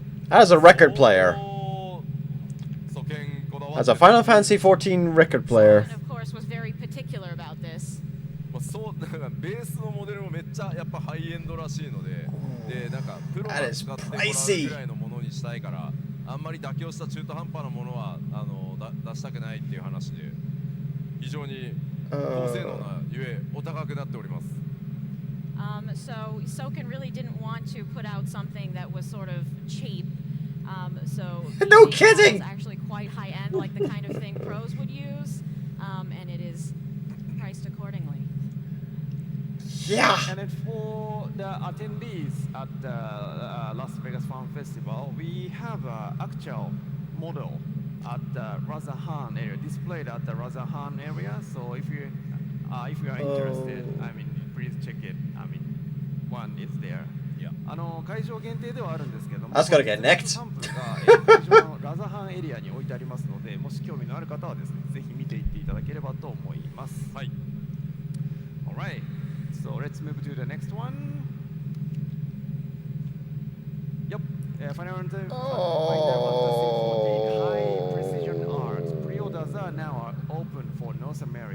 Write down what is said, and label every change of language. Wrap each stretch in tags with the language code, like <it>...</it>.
<en>As a record player.</en> <ja>素見こだわって</ja> <en>As a Final Fantasy 14 record player. And of course, was very particular about this. まあそうだからベースのモデルもめっちゃやっぱハイエンドらしいので、でなんかプロが使ってもらうぐらいのものにしたいから、あんまり妥協した中途半端なものは出したくないっていう話で、非常に高性能なゆえお高くなっております。 So Soken really didn't want to put out something that was sort of cheap. So No the kidding! is actually quite high end, like the kind of thing pros would use, and it is priced accordingly. Yeah. And then for the attendees at the Las Vegas Fan Festival, we have an actual model at the Razahan area, displayed at the Razahan area. So if you are interested, I mean, please check it. I mean, one is there.</en> <ja>会場限定ではあるんですけども、</ja> <en>That's gotta get necked.</en> <ja>サンプルが会場のラザハンエリアに置いてありますので、もし興味のある方はですね、ぜひ見ていっていただければと思います。はい。</ja> <en>Alright, so let's move to the next one. Yep, Final Fantasy 14 High Precision Arts pre-orders are now open for North America.</en>